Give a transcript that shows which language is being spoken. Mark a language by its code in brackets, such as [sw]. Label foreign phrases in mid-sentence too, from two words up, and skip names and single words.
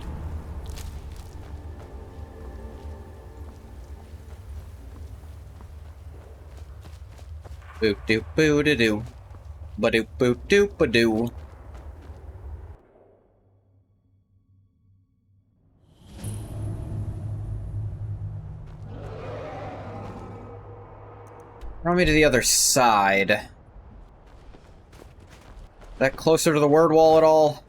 [en] Boop doop boo da doo. Ba doop boop doop ba doo. Throw me to the other side. That closer to the word wall at all?